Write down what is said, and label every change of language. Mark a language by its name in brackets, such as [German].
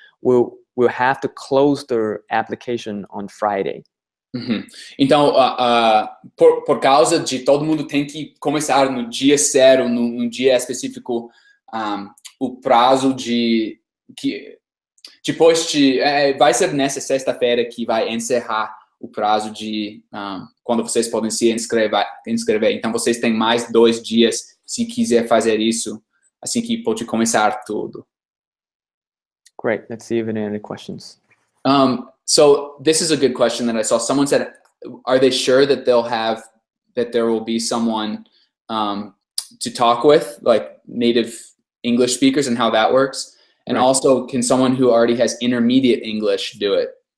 [English] We'll have to close the application on Friday. [Portuguese] Então, por causa de todo mundo tem que começar no dia 0, num dia específico, o prazo de que depois vai ser nessa sexta-feira que vai encerrar o prazo de quando vocês podem se inscrever. Então, vocês têm mais 2 dias se quiser fazer isso, assim que pode começar tudo. [English] Great. Let's see if there are any questions. So this is a good question that I saw. Someone said, are they sure that there will be someone to talk with, like native English speakers, and how that works? And also, can someone who already has intermediate English do it?